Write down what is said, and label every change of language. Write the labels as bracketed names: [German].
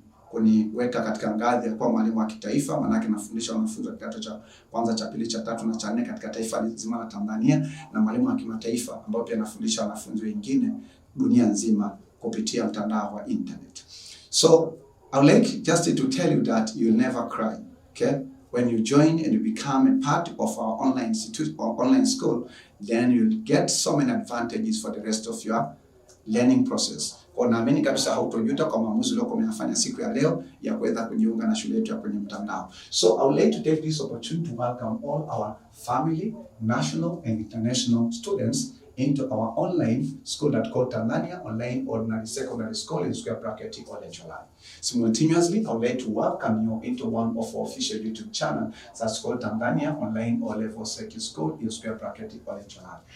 [Swahili] kuniweka katika ngazi ya kuwa mwalimu wa kitaifa, maana nafundisha wanafunzi wa kidato cha kwanza, cha pili, cha tatu na cha nne katika taifa zima la Tanzania, na mwalimu wa kimataifa ambao pia nafundisha wanafunzi wengine dunia nzima kupitia mtandao wa internet. [English] So I would like just to tell you that you'll never cry, okay? When you join and you become a part of our online institute or online school, then you'll get so many advantages for the rest of your learning process. [Swahili] Kwa naamini kabisa hautojuta kwa maamuzi leo umeyafanya siku ya leo ya kuweza kujiunga na shule yetu ya kwenye mtandao. [English] So I would like to take this opportunity to welcome all our family, national and international students into our online school that called TANZANIA Online Ordinary Secondary School in square bracket Olenjolai. Simultaneously, I would like to welcome you into one of our official YouTube channel that's called TANZANIA Online O-Level Secondary School in square bracket Olenjolai.